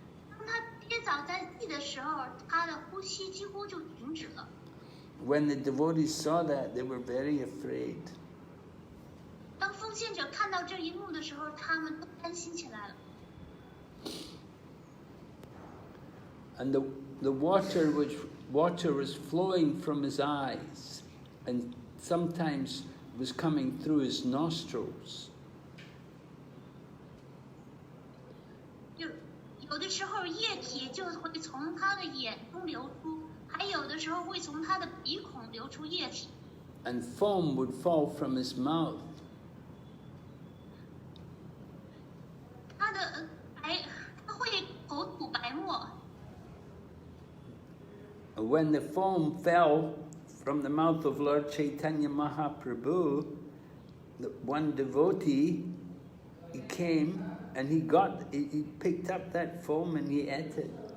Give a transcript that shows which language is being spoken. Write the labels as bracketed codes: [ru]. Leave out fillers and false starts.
[zh] 当他跌倒在地的时候，他的呼吸几乎就停止了。 [en] When the devotees saw that, they were very afraid. [zh] 当奉献者看到这一幕的时候，他们都担心起来了。 [en] And the water was flowing from his eyes, and sometimes was coming through his nostrils. [zh] 有的时候液体就会从他的眼中流出，还有的时候会从他的鼻孔流出液体。 [en] And foam would fall from his mouth. [zh] 他会口吐白沫。 [en] And when the foam fell from the mouth of Lord Chaitanya Mahaprabhu, the one devotee, he came and he picked up that foam and he ate it.